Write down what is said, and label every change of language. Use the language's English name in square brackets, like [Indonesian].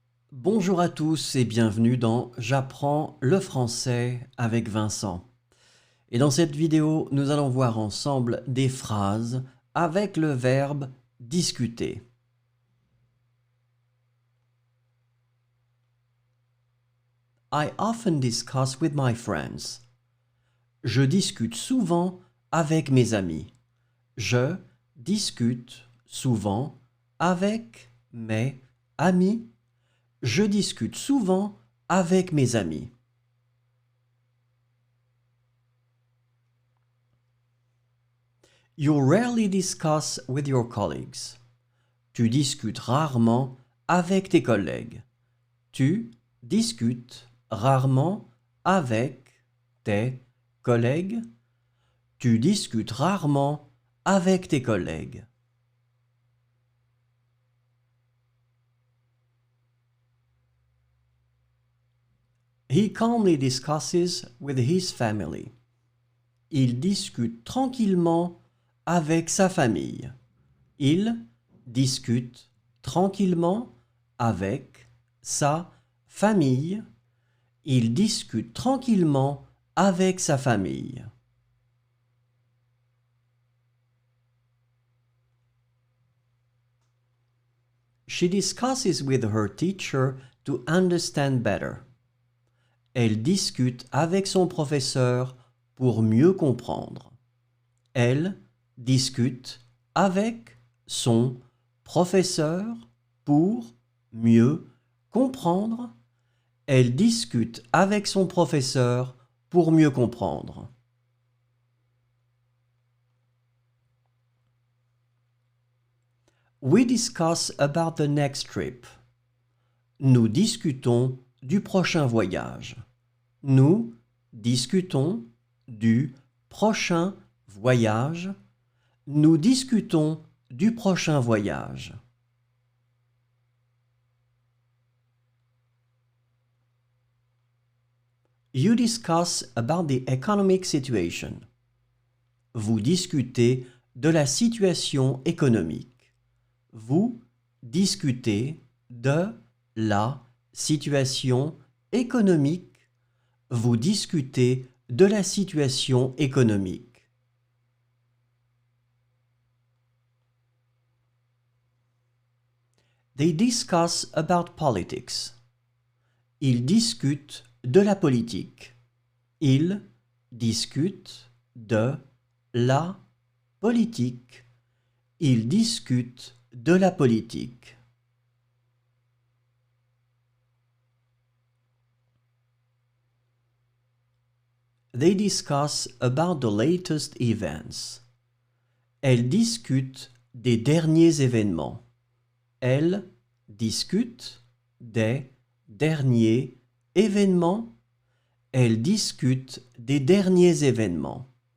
[French] Bonjour à tous et bienvenue dans J'apprends le français avec Vincent. Et dans cette vidéo, nous allons voir ensemble des phrases avec le verbe discuter. [English] I often discuss with my friends. [French] Je discute souvent avec mes amis. Je discute souvent avec mes amis. Je discute souvent avec mes amis. [English] You rarely discuss with your colleagues. [French] Tu discutes rarement avec tes collègues. Tu discutes rarement avec tes collègues. Tu discutes rarement avec tes collègues. [English] He calmly discusses with his family. [French] Il discute tranquillement avec sa famille. Il discute tranquillement avec sa famille. Il discute tranquillement avec sa famille. [English] She discusses with her teacher to understand better. [French] Elle discute avec son professeur pour mieux comprendre. Elle discute avec son professeur pour mieux comprendre. Elle discute avec son professeur pour mieux comprendre. [English] We discuss about the next trip. [French] Nous discutons du prochain voyage. Nous discutons du prochain voyage. Nous discutons du prochain voyage. [English] You discuss about the economic situation. [French] Vous discutez de la situation économique. Vous discutez de la situation économique. Vous discutez de la situation économique. [English] They discuss about politics. [French] Ils discutent de la politique. Ils discutent de la politique. Ils discutent de la politique. [English] They discuss about the latest events. [French] Elles discutent des derniers événements. Elles discutent des derniers événements. Elles discutent des derniers événements.